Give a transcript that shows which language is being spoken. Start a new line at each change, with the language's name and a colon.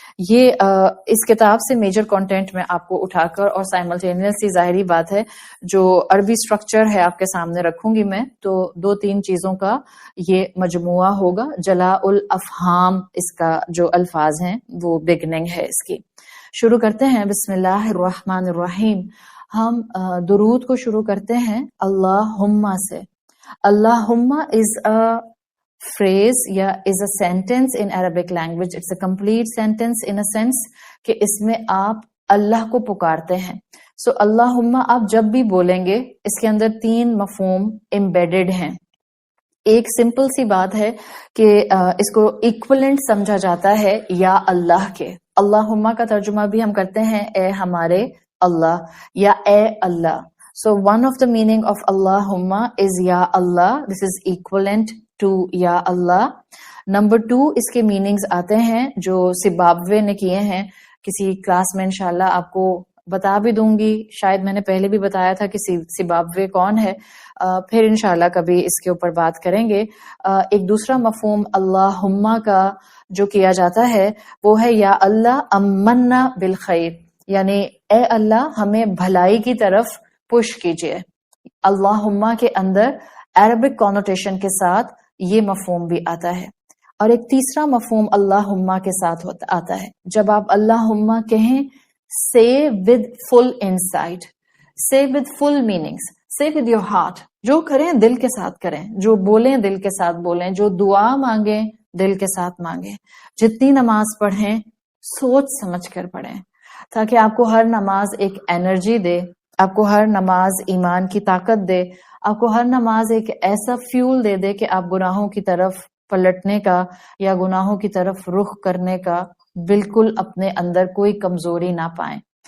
Urdu: یہ اس کتاب سے میجر کنٹینٹ میں آپ کو اٹھا کر اور سائملٹینیسلی ظاہری بات ہے جو عربی سٹرکچر ہے آپ کے سامنے رکھوں گی میں، تو 2-3 چیزوں کا یہ مجموعہ ہوگا. جلاء الافہام اس کا جو الفاظ ہیں وہ بگننگ ہے اس کی. شروع کرتے ہیں.
Arabic: بسم اللہ الرحمن الرحیم.
Urdu: ہم درود کو شروع کرتے ہیں اللہم سے.
English: اللہم is a phrase یا is a sentence in Arabic language. It's a complete sentence in a sense
Urdu: کہ اس میں آپ اللہ کو پکارتے ہیں. So اللہم آپ جب بھی بولیں گے اس کے اندر 3 مفہوم embedded ہیں. ایک سمپل سی بات ہے کہ اس کو ایکولنٹ سمجھا جاتا ہے یا اللہ کے. اللہم کا ترجمہ بھی ہم کرتے ہیں اے ہمارے اللہ یا اے اللہ.
English: So one of the meaning of اللہم is یا اللہ. This is equivalent to یا اللہ.
Urdu: Number 2 اس کے میننگز آتے ہیں جو زمبابوے نے کیے ہیں. کسی کلاس میں انشاءاللہ آپ کو بتا بھی دوں گی، شاید میں نے پہلے بھی بتایا تھا کہ زمبابوے کون ہے، پھر انشاءاللہ کبھی اس کے اوپر بات کریں گے. ایک دوسرا مفہوم اللہم کا جو کیا جاتا ہے وہ ہے
Arabic: یا اللہ امنا بالخیر،
Urdu: یعنی اے اللہ ہمیں بھلائی کی طرف پش کیجئے. اللہم کے اندر عربک کونوٹیشن کے ساتھ یہ مفہوم بھی آتا ہے. اور ایک تیسرا مفہوم اللہم کے ساتھ آتا ہے. جب آپ اللہم کہیں
English: say with full insight, say with full meanings, say with your heart.
Urdu: جو کریں دل کے ساتھ کریں، جو بولیں دل کے ساتھ بولیں، جو دعا مانگیں دل کے ساتھ مانگیں. جتنی نماز پڑھیں سوچ سمجھ کر پڑھیں تاکہ آپ کو ہر نماز ایک انرجی دے، آپ کو ہر نماز ایمان کی طاقت دے، آپ کو ہر نماز ایک ایسا فیول دے دے کہ آپ گناہوں کی طرف پلٹنے کا یا گناہوں کی طرف رخ کرنے کا بالکل اپنے اندر کوئی کمزوری نہ پائیں.